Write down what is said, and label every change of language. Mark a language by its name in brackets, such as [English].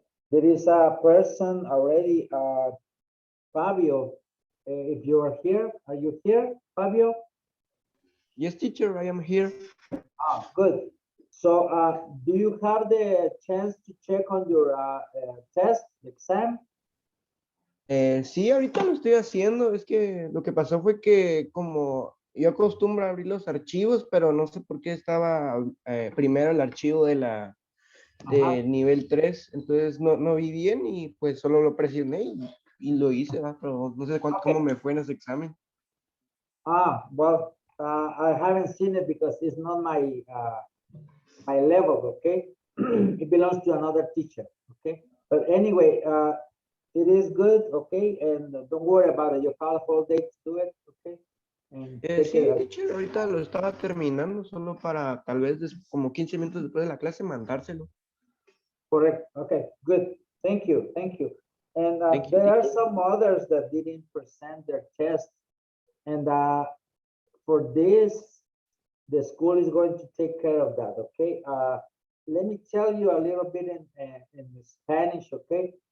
[English] There is a person already, Fabio. If you are you here, Fabio? Yes, teacher, I am here. Good. So, do you have the chance to check on your test, exam? [Spanish] Sí, ahorita lo estoy haciendo. Es que lo que pasó fue que como yo acostumbro a abrir los archivos, pero no sé por qué estaba primero el archivo de Ajá. nivel 3, entonces no vi bien y pues solo lo presioné y lo hice, ¿va? Pero no sé cómo me fue en ese examen. [English] Well, I haven't seen it because it's not my my level, okay? It belongs to another teacher, okay? But anyway, it is good, okay? And don't worry about it. You have a whole day to do it, okay? And take [Spanish] Sí, [English] it. [Spanish] teacher, ahorita lo estaba terminando solo para tal vez como 15 minutos después de la clase mandárselo. [English] Correct. Okay, good. Thank you. Thank you. And Thank you, there are teacher. some others that didn't present their test. And for this, the school is going to take care of that, okay? Let me tell you a little bit in Spanish, okay?